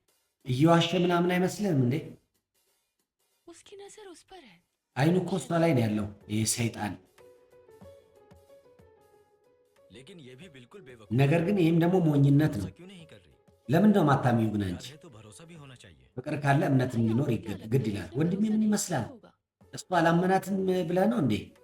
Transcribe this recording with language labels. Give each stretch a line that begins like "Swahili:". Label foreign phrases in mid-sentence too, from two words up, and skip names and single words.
Amharic: እየዋሸ ምናምን አይመስልህም እንዴ?
Hindi: उसकी नजर उस पर है।
Amharic: አይኑ እኮ እሷ ላይ ነው ያለው ይህ ሰይጣን። ነገር ግን ይህም ደግሞ ሞኝነት ነው። ለምን ነው ማታሚው? ግን አንቺ ፍቅር ካለ እምነት እንዲኖር ግድ ይላል። ወንድሜ ምን ይመስላል? እሱ አላመናትም ብለህ ነው እንዴ?